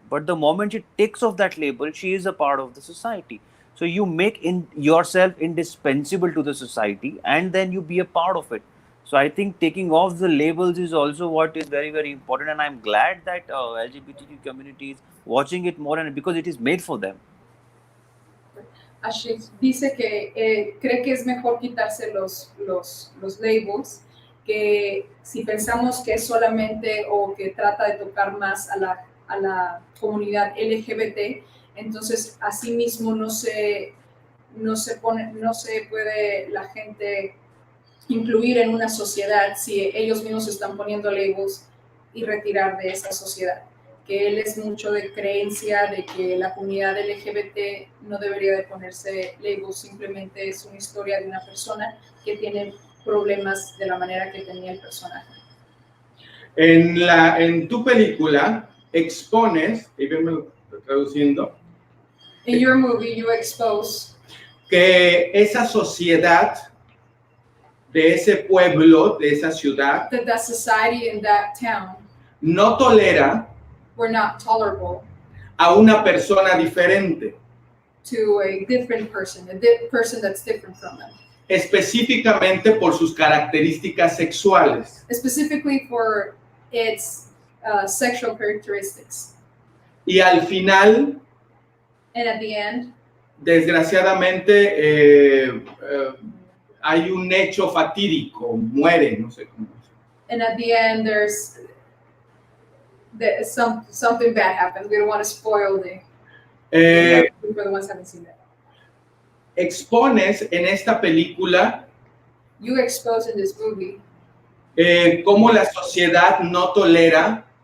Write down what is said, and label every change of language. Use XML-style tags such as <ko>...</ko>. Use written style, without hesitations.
<en>But the moment she takes off that label, she is a part of the society. So you make yourself indispensable to the society, and then you be a part of it. So I think taking off the labels is also what is very, very important. And I'm glad that LGBTQ community is watching it more, and because it is made for them.</en> <es>Ashish dice que cree que es mejor quitarse los labels, que si pensamos que es solamente o que trata de tocar más a la comunidad LGBT, entonces así mismo no se puede la gente incluir en una sociedad si ellos mismos están poniendo labels y retirar de esa sociedad. Que él es mucho de creencia de que la comunidad LGBT no debería de ponerse labels, simplemente es una historia de una persona que tiene problemas de la manera que tenía el personaje. En tu película expones, y venme traduciendo,</es> <en>In your movie, you expose</en> <es>que esa sociedad de ese pueblo, de esa ciudad,</es> <en>that society in that town</en> <es>no tolera</es> <en>were not tolerable</en> <es>a una persona diferente.</es> <en>to a different person, person that's different from them.</en> <es>Específicamente por sus características sexuales.</es> <en>Specifically for its sexual characteristics.</en> <es>Y al final,</es> <en>And at the end,</en> <es>desgraciadamente, hay un hecho fatídico, muere, no sé cómo.</es> <en>And at the end, there's something bad happens. We don't want to spoil the for the ones who haven't seen that.</en> <es>Expones en esta película</es> <en>You expose in this movie</en> <es>cómo la sociedad no tolera</es>